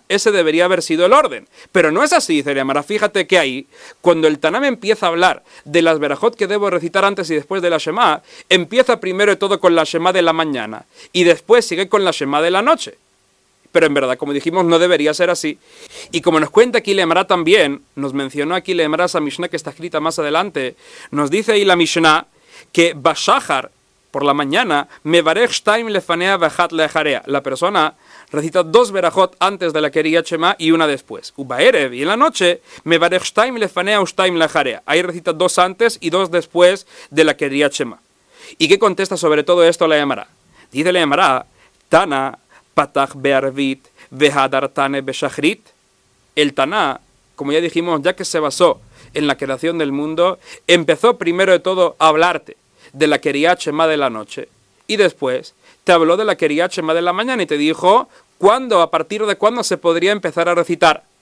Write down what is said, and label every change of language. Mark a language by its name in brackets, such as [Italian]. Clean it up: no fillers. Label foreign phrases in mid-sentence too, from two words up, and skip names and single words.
[Spanish] Ese debería haber sido el orden, pero no es así, dice la Emara. Fíjate que ahí, cuando el Taná me empieza a hablar de las verajot que debo recitar antes y después de la Shema, empieza primero de todo con la Shema de la mañana, y después sigue con la Shema de la noche. Pero en verdad, como dijimos, no debería ser así. Y como nos cuenta aquí la Emara también, nos mencionó aquí la Emara esa Mishnah que está escrita más adelante, nos dice ahí la Mishnah que Bashachar, por la mañana, [Hebrew] מברך שתים לפניה ואחת לאחריה. [Spanish] La persona recita 2 verajot antes de la Keriyat Shema y una después. Ubaerev, y en la noche, [Hebrew] מברך שתים לפניה ושתים לאחריה. [Spanish] Ahí recita 2 antes y 2 después de la Keriyat Shema. ¿Y qué contesta sobre todo esto la Emara? Dice la Emara, [Hebrew] תנא פתח בערבית והדר תני בשחרית. [Spanish] El Taná, como ya dijimos, ya que se basó en la creación del mundo, empezó primero de todo a hablarte de la Keriyat Shema de la noche y después te habló de la Keriyat Shema de la mañana y te dijo cuándo, a partir de cuándo se podría empezar a recitar.